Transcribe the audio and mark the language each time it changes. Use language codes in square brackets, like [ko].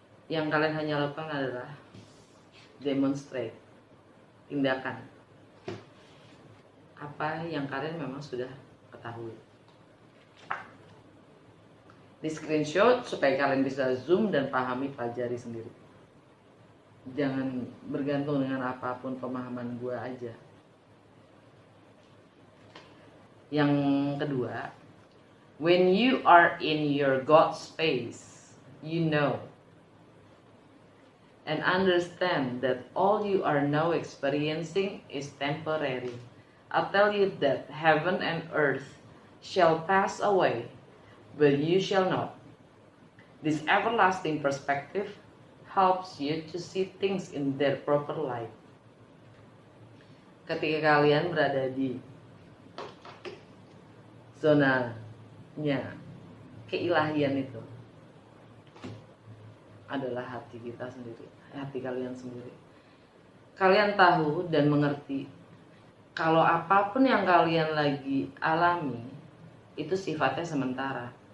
[id] Yang kalian hanya lakukan adalah demonstrate, tindakan apa yang kalian memang sudah ketahui. Di screenshot supaya kalian bisa zoom dan pahami, pelajari sendiri. Jangan bergantung dengan apapun pemahaman gue aja. Yang kedua, [en] when you are in your God space, you know and understand that all you are now experiencing is temporary. I tell you that heaven and earth shall pass away, but you shall not. This everlasting perspective helps you to see things in their proper light. [id] Ketika kalian berada di zonanya keilahian itu, adalah hati kita sendiri, hati kalian sendiri. Kalian tahu dan mengerti kalau apapun yang kalian lagi alami itu sifatnya sementara.